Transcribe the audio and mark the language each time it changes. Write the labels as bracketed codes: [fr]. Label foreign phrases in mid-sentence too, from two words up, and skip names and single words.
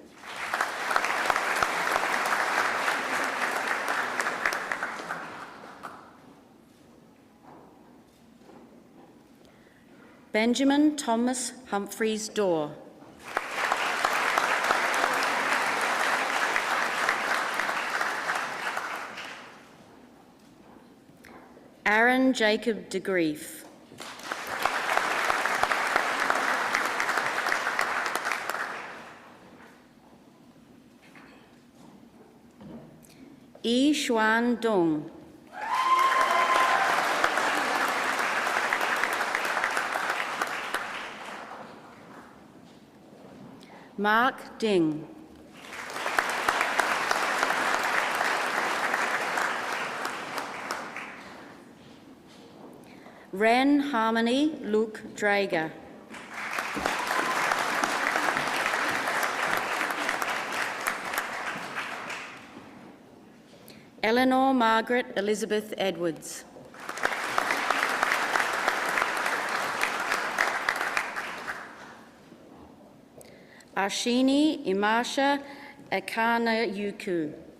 [en] Benjamin Thomas Humphreys Dorr. Aaron Jacob de Grief. Yi Xuan Dong. Mark Ding. Ren Harmony Luke Drager. Eleanor Margaret Elizabeth Edwards. Ashini Imasha Akana Yuku.